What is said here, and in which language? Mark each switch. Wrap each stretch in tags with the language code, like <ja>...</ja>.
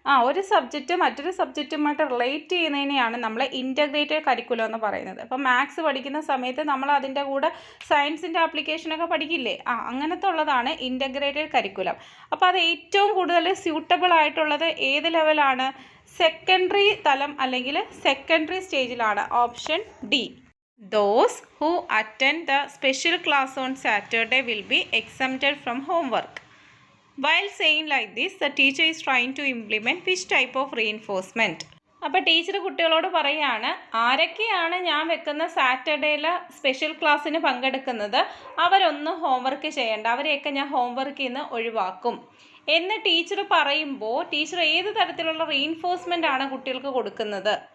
<ml>ഒരു സബ്ജക്റ്റ് മറ്റൊരു സബ്ജക്റ്റുമായിട്ട് റിലേറ്റ് ചെയ്യുന്നതിനെയാണ് നമ്മൾ ഇൻ്റഗ്രേറ്റഡ് കരിക്കുലം എന്ന് പറയുന്നത്. അപ്പോൾ മാത്സ് പഠിക്കുന്ന സമയത്ത് നമ്മൾ അതിൻ്റെ കൂടെ സയൻസിൻ്റെ ആപ്ലിക്കേഷനൊക്കെ പഠിക്കില്ലേ? അങ്ങനത്തെ ഉള്ളതാണ് ഇൻ്റഗ്രേറ്റഡ് കരിക്കുലം. അപ്പോൾ അത് ഏറ്റവും കൂടുതൽ സ്യൂട്ടബിൾ ആയിട്ടുള്ളത് ഏത് ലെവലാണ്? സെക്കൻഡറി തലം അല്ലെങ്കിൽ സെക്കൻഡറി സ്റ്റേജിലാണ്. Option D.</ml> <en>Those who attend the special class on Saturday will be exempted from homework. While saying like this, the teacher is trying to implement which type of reinforcement?</en> <ml>അപ്പോൾ teacher കുട്ടികളോട് പറയുകയാണ്, ആരൊക്കെയാണ് ഞാൻ വെക്കുന്ന സാറ്റർഡേയിൽ special ക്ലാസ്സിന് പങ്കെടുക്കുന്നത് അവരൊന്നും homework ചെയ്യേണ്ട, അവരെയൊക്കെ ഞാൻ ഹോംവർക്കിൽ നിന്ന് ഒഴിവാക്കും എന്ന് ടീച്ചർ പറയുമ്പോൾ ടീച്ചർ ഏത് തരത്തിലുള്ള റീഇൻഫോഴ്സ്മെൻ്റ് ആണ് കുട്ടികൾക്ക് കൊടുക്കുന്നത്?</ml>